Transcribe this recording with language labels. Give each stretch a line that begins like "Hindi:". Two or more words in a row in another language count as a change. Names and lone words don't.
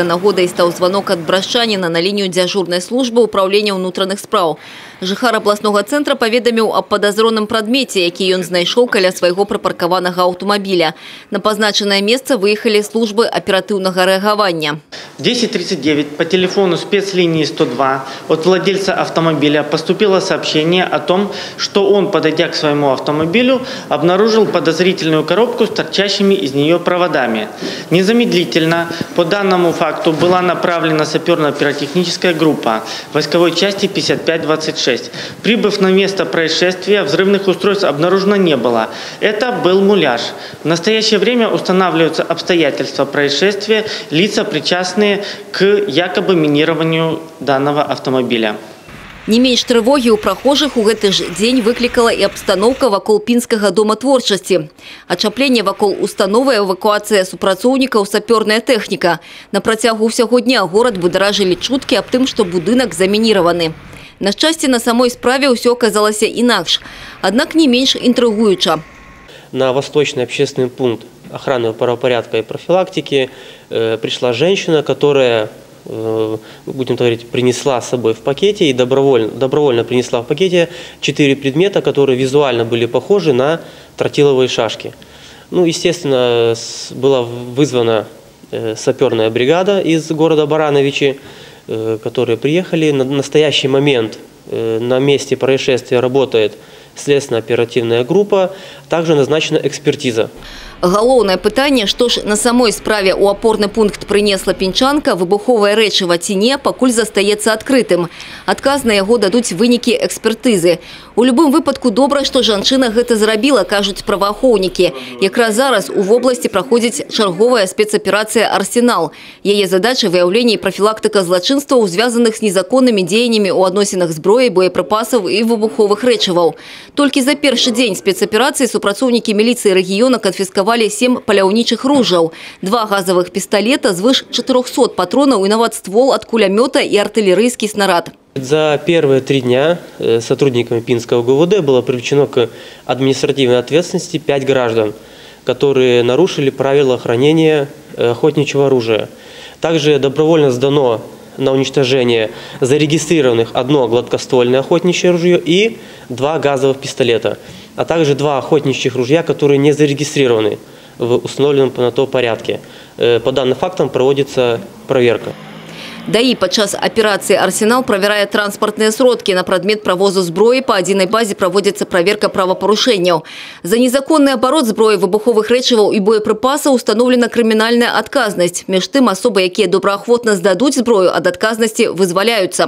Belarusian: Нагодай стаў званок ад брашчаніна на лінію дзяжурнай службы ўпраўлення ўнутраных спраў. Жыхар абласнога цэнтра паведаміў аб падазроным прадмеце, які ён знайшоў каля свайго прыпаркаванага аўтамабіля. На пазначанае месца выехалі службы аператыўнага рэагавання.
Russian: 10:39 по телефону спецлинии 102 от владельца автомобиля поступило сообщение о том, что он, подойдя к своему автомобилю, обнаружил подозрительную коробку с торчащими из нее проводами. Незамедлительно по данному факту была направлена саперно-пиротехническая группа войсковой части 5526. Прибыв на место происшествия, взрывных устройств обнаружено не было. Это был муляж. В настоящее время устанавливаются обстоятельства происшествия, лица, причастные к якобы минированию данного автомобиля.
Belarusian: Не менш трывогі ў прахожых у гэты ж дзень выклікала і абстаноўка вакол пінскага дома творчасці. Ачапленне вакол установы, эвакуацыя супрацоўнікаў, сапёрная тэхніка. На працягу ўсяго дня горад бударажылі чуткі аб тым, што будынак замініраваны. На шчасце, на самой справе ўсё аказалася інакш. Аднак не менш інтрыгуюча.
Russian: На восточный общественный пункт охраны правопорядка и профилактики пришла женщина, которая, будем говорить, принесла с собой в пакете и добровольно принесла в пакете 4 предмета, которые визуально были похожи на тротиловые шашки. Ну, естественно, была вызвана саперная бригада из города Барановичи, которые приехали. На настоящий момент на месте происшествия работает следственно-оперативная группа, также назначена экспертиза.
Belarusian: Галоўнае пытанне, што ж на самой справе ў апорны пункт прынесла пінчанка, выбуховае рэчыва ці не, пакуль застаецца адкрытым. Адказ на яго дадуць вынікі экспертызы. У любым выпадку добра, што жанчына гэта зрабіла, кажуць праваахоўнікі. Якраз зараз у вобласці праходзіць чарговая спецаперацыя «Арсенал». Яе задача – выяўленне і прафілактыка злачынстваў, звязаных з незаконнымі дзеяннямі ў адносінах зброі, боепрыпасаў і выбуховых рэчываў. Толькі за першы дзень спецаперацыі супрацоўнікі міліцыі рэгіёна канфіскавалі 7 паляўнічых ружаў, 2 газовых пісталета, звыш 400 патронаў і нават ствол ад кулямёта і
Russian: артиллерийский снаряд. За первые 3 дня сотрудниками Пинского ГУВД было привлечено к административной ответственности 5 граждан, которые нарушили правила хранения охотничьего оружия. Также добровольно сдано на уничтожение зарегистрированных 1 гладкоствольное охотничье ружье и 2 газовых пистолета, а также 2 охотничьих ружья, которые не зарегистрированы в установленном на то порядке. По данным фактам проводится проверка.
Belarusian: ДАІ падчас аперацыі «Арсенал» правярае транспартныя сродкі. На прадмет правозу зброі па адзінай базе праводзіцца праверка правапарушэнняў. За незаконны абарот зброі, выбуховых рэчываў і боепрыпасаў установлена крымінальная адказнасць. Між тым, асобы, якія добраахвотна здадуць зброю, ад адказнасці вызваляюцца.